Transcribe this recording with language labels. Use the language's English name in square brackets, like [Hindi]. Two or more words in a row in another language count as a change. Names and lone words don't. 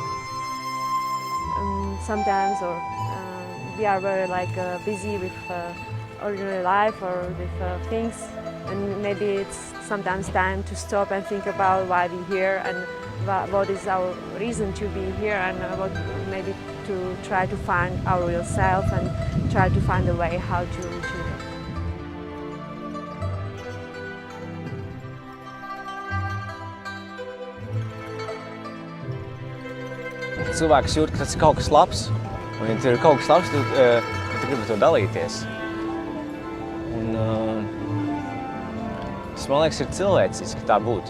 [English] Sometimes we are very busy with ordinary life or with things, and maybe it's sometimes time to stop and think about why we're here and what is our reason to be here, and maybe to try to find our real self and try to find a way how to reach it. [Latvian] Cilvēks jūt, ka tas ir kaut kas labs, un ja tur ir kaut kas labs, tu gribi to dalīties. Un, tas, man liekas, ir cilvēciski tā būt.